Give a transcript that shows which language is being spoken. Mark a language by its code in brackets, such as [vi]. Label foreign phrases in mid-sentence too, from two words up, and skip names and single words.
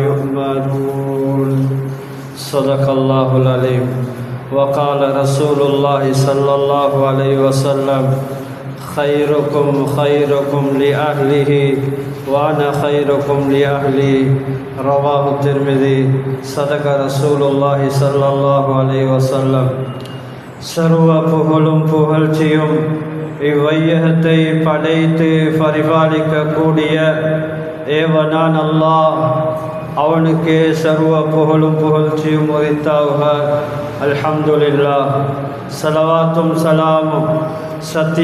[ar] يؤمرون صدق الله العليم وقال رسول الله صلى الله عليه وسلم خيركم خيركم لأهله وأنا خيركم لأهلي رواه الترمذي صدق رسول الله صلى الله عليه وسلم [ta] சர்வ புகழும் புகழ்ச்சியும் இவ்வையகத்தை படைத்து பரிபாலிக்கக்கூடிய ஏவனான் அல்லாஹ் அவனுக்கே சர்வ புகழும் புகழ்ச்சியும் உரித்தாக அல்ஹம்துலில்லாஹ் ஸலவாத்தும் ஸலாமும் சத்திய